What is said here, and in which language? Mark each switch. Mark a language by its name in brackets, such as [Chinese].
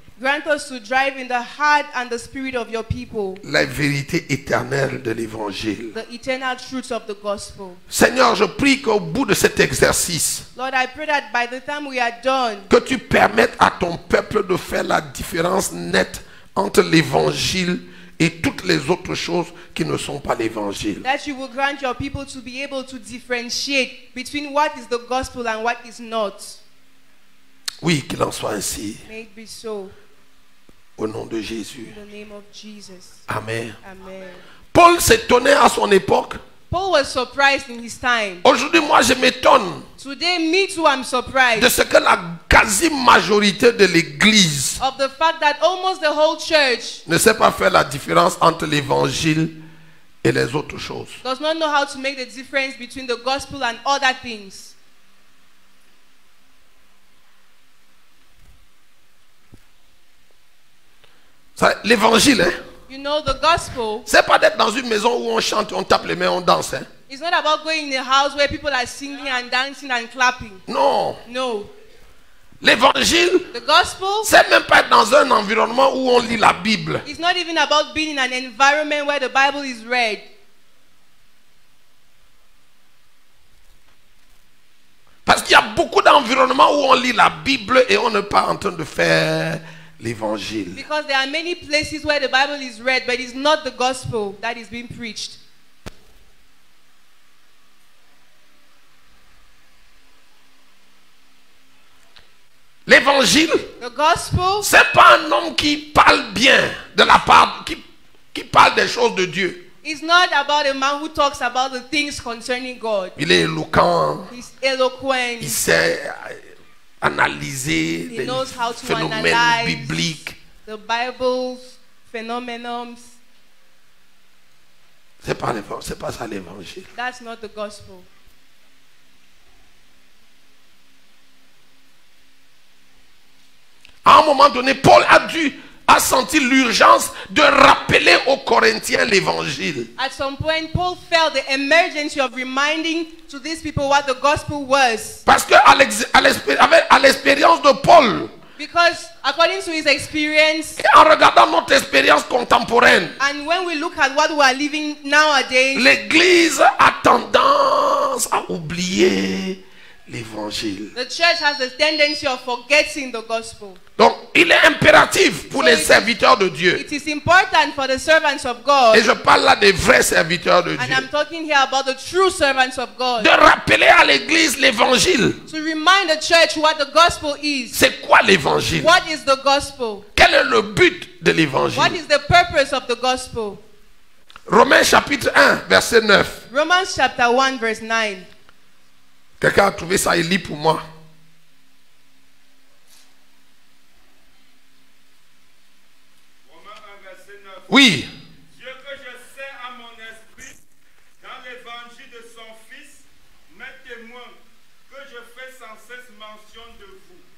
[English] Grant us to drive in the heart and the spirit of your people [French] la vérité éternelle de l'évangile. [English] the eternal truths of the gospel. [French] Seigneur, je prie qu'au bout de cet exercice, [English] Lord, I pray that by the time we are done, [French] que tu permettes à ton peuple de faire la différence nette entre l'évangile et toutes les autres choses qui ne sont pas l'évangile. [English] that you will grant your people to be able to differentiate between what is the gospel and what is not. [French] Oui, qu'il en soit ainsi. [English] May it be so. [French] Au nom de Jésus. [English] In the name of Jesus. [French] Amen. [English] Amen. [French] Paul s'étonnait à son époque. [English] Paul was surprised in his time. [French] Aujourd'hui, moi, je m'étonne [English] Today, me too, I'm [French] de [English] surprised [French] ce que la quasi-majorité de l'Église [English] of the fact that almost the whole church [French] ne sait pas faire la différence entre l'évangile et les autres choses. [English] does not know how to make the difference between the gospel and other things. [French] L'évangile, hein, [English] You know, the gospel [French] c'est pas d'être dans une maison où on chante, on tape les mains, on danse. Hein. [English] It's not about going in a house where people are singing and dancing and clapping. [French] Non. [English] No. [French] L'évangile, [English] The gospel [French] c'est même pas être dans un environnement où on lit la Bible. [English] is not even about being in an environment where the Bible is read. [French] Parce qu'il y a beaucoup d'environnements où on lit la Bible et on n'est pas en train de faire l'évangile. [English] Because there are many places where the Bible is read, but it's not the gospel that is being preached. [French] L'évangile, [English] The gospel [French] c'est pas un homme qui parle bien de la part, qui parle des choses de Dieu. [English] is not about a man who talks about the things concerning God. [French] Il est éloquent, [English] He's eloquent. [French] il sait analyser [English] He [French] les [English] knows how to [French] phénomènes [English] analyze [French] bibliques. [English] the Bible's phenomenons. [French] C'est pas ça l'évangile. [English] That's not the gospel. [French] À un moment donné, Paul a senti l'urgence de rappeler aux Corinthiens l'évangile. [English] At some point, Paul felt the emergency of reminding to these people what the gospel was. [French] Parce que à l'expérience de Paul, [English] Because according to his experience, [French] et en regardant notre expérience contemporaine, [English] and when we look at what we are living nowadays, [French] l'Église a tendance à oublier l'évangile. [English] the church has the tendency of forgetting the gospel. [French] Donc, il est impératif pour [English] So [French] les serviteurs de Dieu. [English] It is important for the servants of God, [French] Et je parle là des vrais serviteurs de [English] and [French] Dieu. [English] I'm talking here about the true servants of God, [French] De rappeler à l'Église l'évangile. [English] to remind the church what the gospel is. [French] C'est quoi l'évangile? [English] What is the gospel? [French] Quel est le but de [English] What [French] l'évangile? [English] is the purpose of the gospel? [French] Romains chapitre 1, verset 9. [English] Romans chapter 1 verse 9. [French] Quelqu'un a trouvé ça, il lit pour moi. Romains 1, verset 9. Oui. Dieu que je sais à mon esprit, dans l'évangile de son Fils, m'est témoin que je fais sans cesse mention de vous.